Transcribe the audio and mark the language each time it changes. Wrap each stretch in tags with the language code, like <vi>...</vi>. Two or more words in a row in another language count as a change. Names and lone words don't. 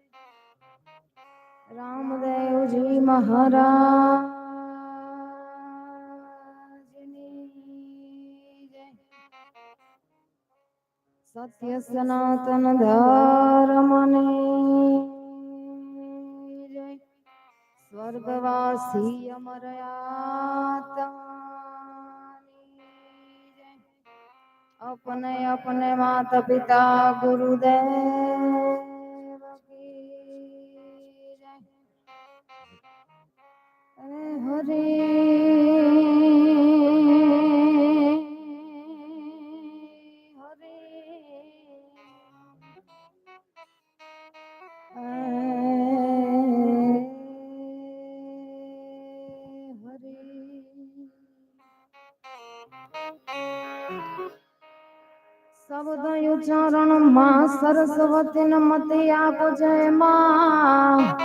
<gu>રામદેવજી મહારાજની જય. સત્ય સનાતન ધર્મને જય. સ્વર્ગવાસી અમર આત્માની જય.</gu> <hi>अपने अपने माता पिता गुरुदेव की जय. हरे हरे</hi> <gu>શબ્દ ઉચ્ચારણ માં સરસ્વતી નમતે આપો જય માં.</gu>